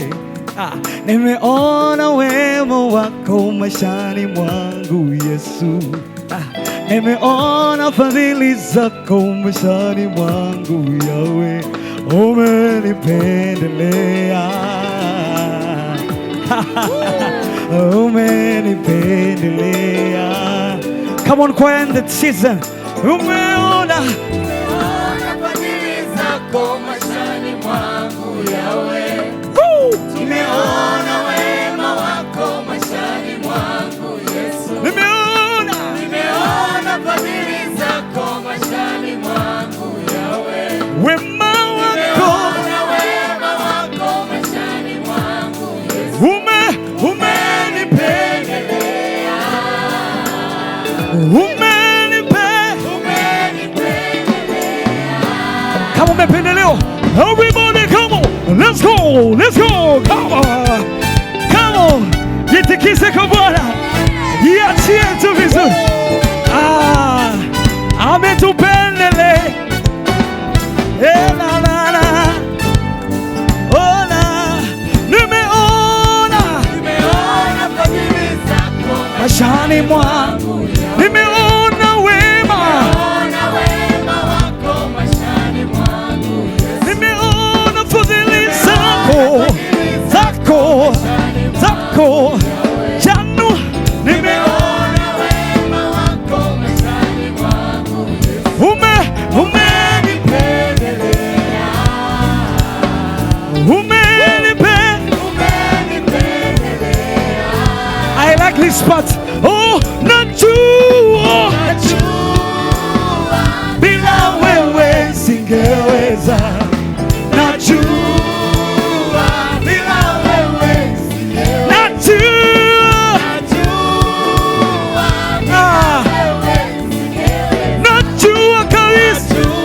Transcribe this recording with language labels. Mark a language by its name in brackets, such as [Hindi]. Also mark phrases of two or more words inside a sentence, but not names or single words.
[Swahili] Nimeona wema wako maishani mwangu Yesu. Nimeona fadhili zako maishani mwangu Yahweh. Umenipendelea. Umenipendelea. [English] Come on, choir in the season. [Swahili] Umeona fadhili zako maishani mwangu Yahweh. Nimeona wema wako maishani mwangu Yesu. Nimeona fadhili zako maishani mwangu Yahweh. wema wako maishani mwangu Yesu. Umenipendelea. Kama umependelewa, [English] everybody come on, let's go, come on, [Swahili] jitikise kwa Bwana, jiachie tu vizuri. Ametupendelea. Nimeona fadhili zako maishani mwangu, nimeona wema wako maishani mwangu Yesu. nimeona fadhili zako janu, Nimeona wema wako maishani mwangu Yesu. umenipendelea. [English] I like this part. [Swahili] Oh, najua bila wewe singeweza. Najua bila wewe singeweza. Najua kabisa.